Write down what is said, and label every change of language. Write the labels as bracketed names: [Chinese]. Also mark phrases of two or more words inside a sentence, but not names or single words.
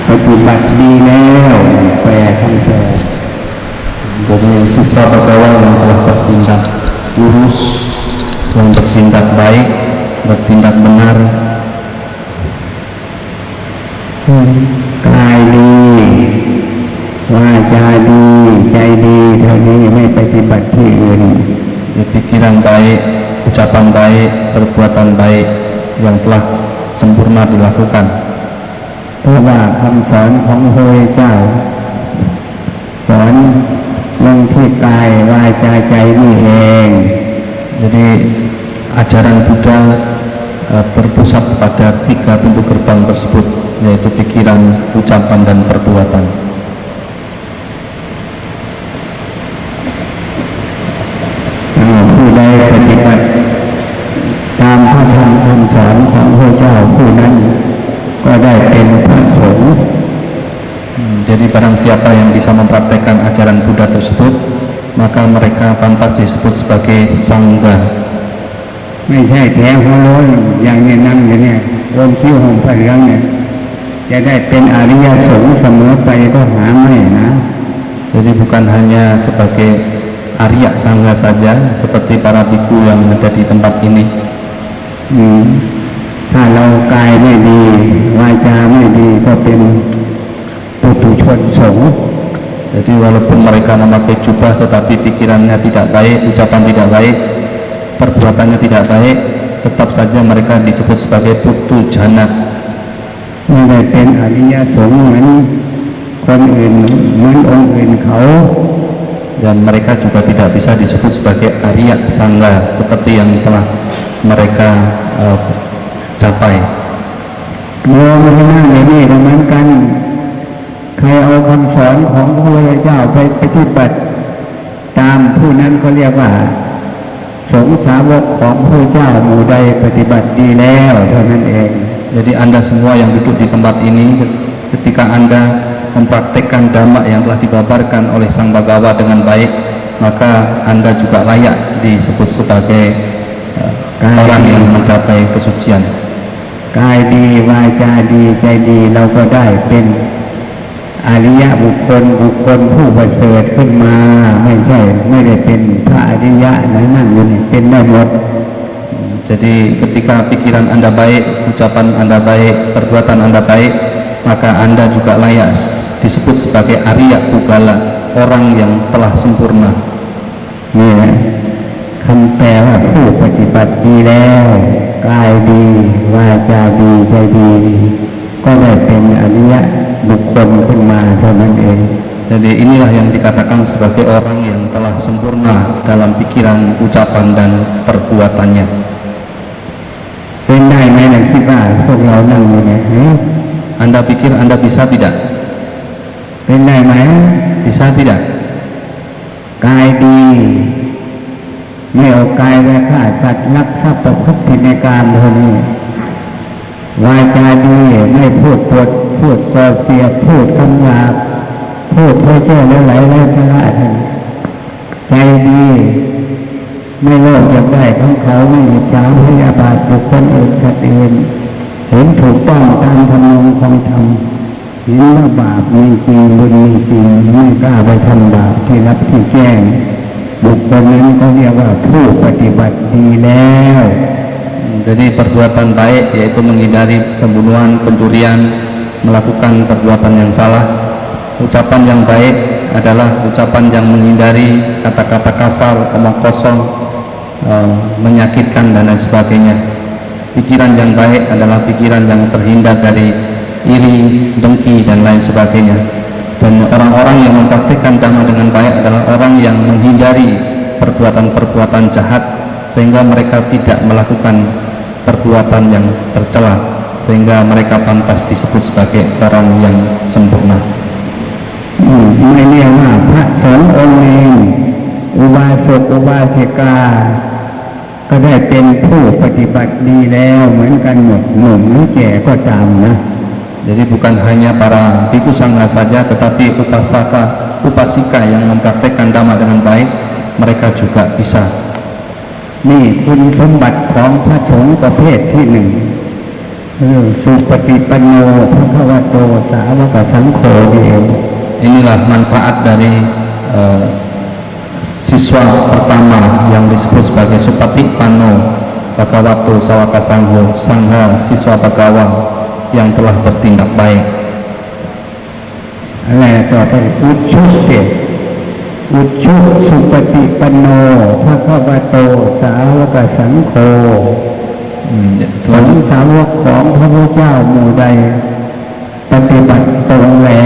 [Thai] ปฏิบัติดีแล้วแปลคำแปล [Indonesian] Jadi siswa pegawai yang telah bertindak lurus, yang bertindak baik, bertindak benar, [Thai] กายดีวาจาดีใจดีเท่านี้ไม่ปฏิบัติที่อื่น [Indonesian] pikiran baik, ucapan baik, perbuatan baik yang telah sempurna dilakukan. [Thai] เพราะว่าคำสอนของพระพุทธเจ้าสอนลงที่กายวาจาใจนี่เอง [Indonesian] Jadi ajaran Buddha berpusat pada 3 pintu gerbang tersebut, yaitu pikiran, ucapan, dan perbuatan. [Thai] ผู้ใดปฏิบัติตามพระธรรมคำสอนของพระเจ้าผู้นั้นก็ได้เป็นพระสงฆ์ [Indonesian] Jadi barang siapa yang bisa mempraktekkan ajaran Buddha tersebut, maka mereka pantas disebut sebagai sangga. [Thai] ไม่ใช่แถวหัวโล้นอย่างนี้นั่งอยู่เนี่ยโอนคิ้วห่มผ้าเหลืองเนี่ยจะได้เป็นอริยสงฆ์เสมอไปก็หาไม่นะ [Indonesian] Jadi bukan hanya sebagai Arya Sangga saja seperti para biku yang ada di tempat ini. [Thai] ถ้าเรากายไม่ดีวาจาไม่ดีก็เป็นปุถุชนสงฆ์ [Indonesian] Jadi walaupun mereka memakai jubah tetapi pikirannya tidak baik, ucapan tidak baik, perbuatannya tidak baik, tetap saja mereka disebut sebagai putu jana. [Thai] ไม่ได้เป็นอริยสงฆ์เหมือนคนอื่นเหมือนองค์อื่นเขา [Indonesian] Dan mereka juga tidak bisa disebut sebagai Arya Sangga seperti yang telah mereka capai. [Thai] โยมที่นั่งในนี่ก็เหมือนกันใครเอาคำสอนของพระพุทธเจ้าไปปฏิบัติตามผู้นั้นก็เรียกว่าสงฆ์สาวกของพระเจ้าหมู่ใดปฏิบัติดีแล้วเท่านั้นเอง [Indonesian] Jadi Anda semua yang duduk di tempat ini, ketika Anda mempraktekkan dhamma yang telah dibabarkan oleh Sang Bhagawa dengan baik, maka Anda juga layak disebut sebagai orang yang mencapai kesucian. [Thai] กายดีวาจาดีใจดีเราก็ได้เป็นอริยบุคคลผู้ประเสริฐขึ้นมาไม่ได้เป็นพระอริยะนั่งอยู่นี่เป็นได้หมด [Indonesian] Jadi ketika pikiran Anda baik, ucapan Anda baik, perbuatan Anda baik, maka Anda juga layak disebut sebagai Arya Pugala, orang yang telah sempurna. [Thai] นี่คำแปลว่าผู้ปฏิบัติดีแล้วกายดีวาจาดีใจดีก็ได้เป็นอริยบุคคลขึ้นมาเท่านั้นเอง [Indonesian] Jadi inilah yang dikatakan sebagai orang yang telah sempurna dalam pikiran, ucapan, dan perbuatannya. [Thai] เป็นได้ไหมนะคิดว่าพวกเรานั่งอยู่เนี่ย [Indonesian] Anda pikir Anda bisa tidak? [Thai] เป็นได้ไหม [Indonesian] Bisa tidak? [Thai] กายดีไม่เอากายไปฆ่าสัตว์ลักทรัพย์ประพฤติผิดในกามคนนี้วาจาดีไม่พูดปดพู ดส่อเสียดพูดคำหยาบพูดเพ้อเจ้อแล้วไหลแล้วสละใจดีไม่โลภอยากได้ของเขาไม่อิจฉาพยาบาทบุคคลอื่นสัตว์อื่นเห็นถูกต้องตามธรรมของธรรมเห็นว่าบาปมีจริงบุญมีจริงไม่กล้าไปทำบาปที่รับที่แจ้งบุคคลนั้นก็เรียกว่าผู้ปฏิบัติดีแล้ว [Indonesian] Jadi perbuatan baik yaitu menghindari pembunuhan, pencurian, melakukan perbuatan yang salah. Ucapan yang baik adalah ucapan yang menghindari kata-kata kasar, omong kosong, menyakitkan dan lain sebagainya. Pikiran yang baik adalah pikiran yang terhindar dari iri, dengki dan lain sebagainya. Dan orang-orang yang mempraktikkan dhamma dengan baik adalah orang yang menghindari perbuatan-perbuatan jahat sehingga mereka tidak melakukan perbuatan yang tercela sehingga mereka pantas disebut sebagai orang yang sempurna. [Thai] ไม่เรียกว่าพระสงฆ์องค์เองอุบาสกอุบาสิกาก็ได้เป็นผู้ปฏิบัติดีแล้วเหมือนกันหมดหนุ่มหรือแก่ก็ตามนะ [Indonesian] Jadi bukan hanya para biku sangga saja, tetapi upasika yang mempraktekkan dhamma dengan baik, mereka juga bisa. [Thai] นี่คุณสมบัติของพระสงฆ์ประเภทที่หนึ่ง [Pali] สุปฏิปันโนภควโตสาวกสังโฆ [Thai] นี่เอง [Indonesian] Inilah manfaat dari siswa pertama yang disebut sebagai [Pali] Supatipanno Bhagavato Sawaka Sangho, [Indonesian] Sangha siswa Bhagawa yang telah bertindak baik. [Thai] อะไรต่อไป [Pali] อุชุเตอุชุสุปฏิปันโนภควโตสาวกสังโฆ [Thai] สงฆ์สาวกของพระพุทธเจ้าหมู่ใดปฏิบัติตรงแล้ว